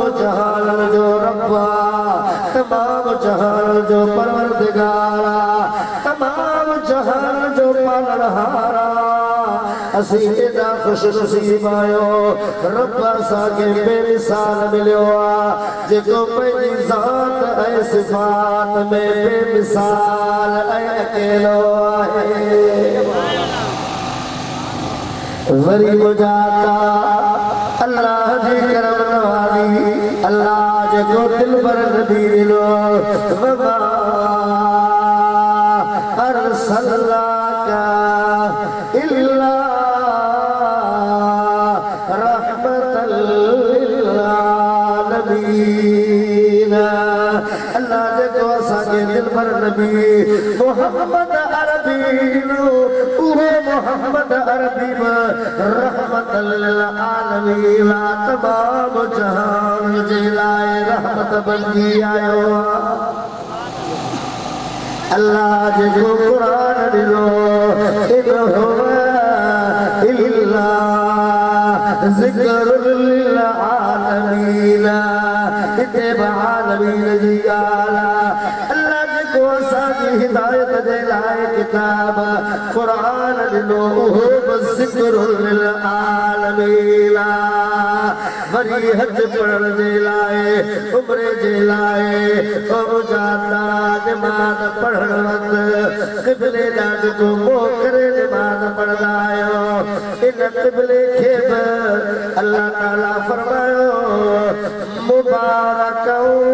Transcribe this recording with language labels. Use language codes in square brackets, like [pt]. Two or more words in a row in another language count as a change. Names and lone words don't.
[sd] जहान जो रब तमाम जहान जो परवरदिगार तमाम जहान जो पालनहार असीं एॾा ख़ुशि नसीब आहियूं रब असांखे बेमिसाल मिलियो आहे जेको पंहिंजी ज़ात ऐं सिफ़ात में बेमिसाल ऐं अकेलो आहे वरी मुजाता अल्लाह जी करम नवाज़ी अल्लाह जेको दिल पर नबी ॾिनो [ar] وما أرسلناك إلا رحمة لل [sd] आलमीन अल्लाह जेको असांखे दिल पर नबी मोहम्मद अरबी ॾिनो उहे मोहम्मद अरबी [ar] رحمة للعالمين [sd] तमाम जहान जे लाइ रहमत बणजी आयो अल्लाह जेको क़ुरान ॾिनो इन्हो [ar] إلا ذكر للعالمين [sd] हिते आलमीन जी ॻाल्हि अल्लाह जेको असांजी हिदायत जे लाइ किताब क़ुरान ॾिनो उहो बि [ar] ذكر للعالمين [sd] वरी हज पढ़ण जे लाइ उम्रे जे लाइ जाता नमाज़ पढ़ण वक़्तु क़िबले ॾांहुं को मुंहुं करे नमाज़ पढ़ंदा आहियो इन क़िबले खे बि अल्लाह ताला फरमायो मुबारकौ